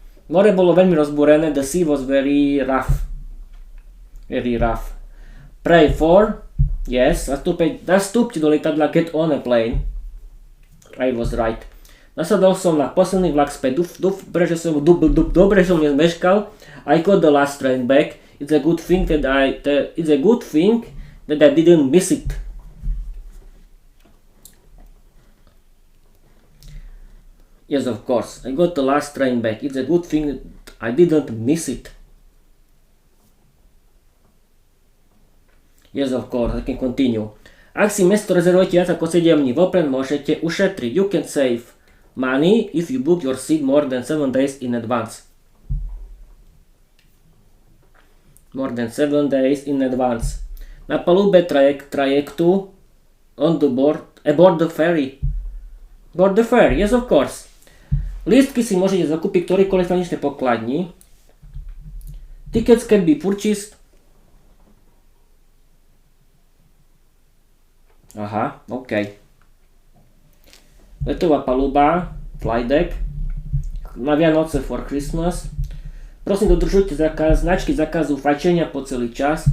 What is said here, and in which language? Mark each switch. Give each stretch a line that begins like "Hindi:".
Slovak: More bolo veľmi rozbúrené.
English: The sea was very rough. Pray for. Yes.
Slovak: Nastúpte do lietadla.
English: Get on a plane. I was right.
Slovak: Nasadol som na posledný vlak späť. Dobre, že som nezmeškal.
English: I got the last train back. It's a good thing that I didn't miss it. Yes, of course. I got the last train back. It's a good thing that I didn't miss it. Yes, of course. I can continue.
Slovak: Ak si miesto rezervujete viac ako 7 dní, vopred môžete ušetriť.
English: You can save money if you book your seat more than 7 days in advance. More than 7 days in advance.
Slovak: Na palube trajektu
English: aboard the ferry. Board the ferry, yes, of course.
Slovak: Lístky si môžete zakúpiť ktorýkoľvek finančnej pokladni.
English: Tickets can be purchased. OK.
Slovak: Letová paluba,
English: flight deck.
Slovak: Na Vianoce
English: for Christmas.
Slovak: Prosím, dodržujte značky zákazu fajčenia po celý čas.